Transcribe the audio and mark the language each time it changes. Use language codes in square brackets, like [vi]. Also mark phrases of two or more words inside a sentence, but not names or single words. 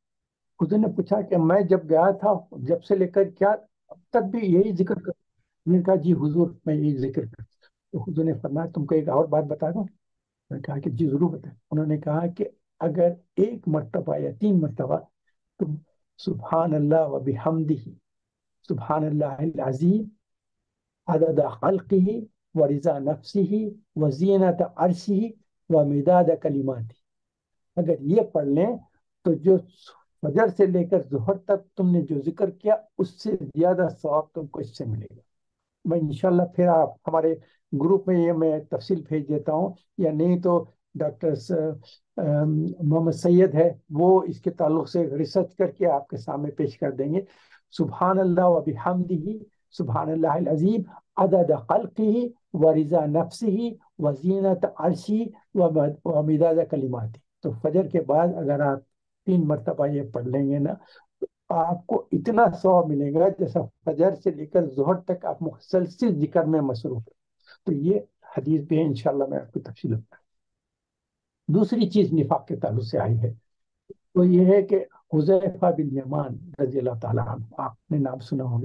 [ur] حضور نے پوچھا کہ میں جب گیا تھا جب سے لے کر کیا اب تک بھی یہی ذکر کر؟ میں نے کہا جی حضور میں یہی ذکر کر. تو حضور نے فرمایا تم کو ایک اور بات بتا دوں؟ میں نے کہا کہ جی ضرور بتائیں. انہوں نے کہا کہ اگر 1 مرتبہ یا 3 مرتبہ تم [ar] سبحان الله وبحمده سبحان الله عظيم عدد خلقه ورضا نفسه وزنة عرشه ومداد كلماته. [ur] اگر یہ پڑھ لیں تو جو فجر سے لے کر ظہر تک تم نے جو ذکر کیا اس سے زیادہ ثواب تم کو اس سے ملے گا. میں ان شاء اللہ پھر آپ ہمارے گروپ میں یہ میں تفصیل بھیج دیتا ہوں، یا نہیں تو ڈاکٹر محمد سید ہے، وہ اس کے تعلق سے ریسرچ کر کے آپ کے سامنے پیش کر دیں گے. [ar] سبحان الله وبحمده سبحان الله العظيم عدد خلقه ورضا نفسه وزنة عرشه ومداد كلماته. [ur] تو فجر کے بعد اگر آپ 3 مرتبہ یہ پڑھ لیں گے نا، آپ کو اتنا ثواب ملے گا جیسا فجر سے لے کر ظہر تک آپ مسلسل ذکر میں مصروف ہے. تو یہ حدیث بھی ہے، ان شاء اللہ میں آپ کو تفصیل بتاؤں. دوسری چیز نفاق کے تعلق سے آئی ہے، تو یہ ہے کہ حذیفہ بن یمان [ar] رضي الله تعالى عنه, [ur] آپ نے نام سنا ہوگا.